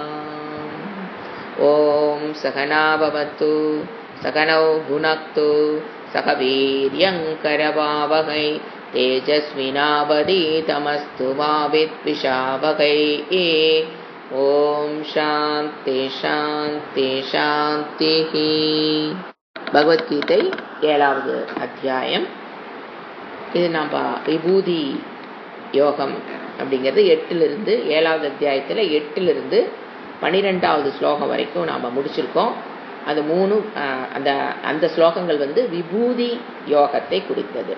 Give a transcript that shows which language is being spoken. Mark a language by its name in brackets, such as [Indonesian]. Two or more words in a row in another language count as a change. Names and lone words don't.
[Sanskrit] ॐ सहना भवतु सहनौ भुनक्तु सह वीर्यङ्करवावहै तेजस्विनावधीतमस्तु मा विद्विषावहै। ॐ शान्ति शान्ति शान्तिः। [Tamil] பகவத்கீதை 7வது அத்தியாயம். இது நம்ம விபூதி யோகம் அப்படிங்கிறது 8லிருந்து 7வது அத்தியாயத்தில் 8லிருந்து 12வது ஸ்லோகம் வரைக்கும் நாம் முடிச்சிருக்கோம். அது 3 அந்த ஸ்லோகங்கள் விபூதி யோகத்தை குறித்தது.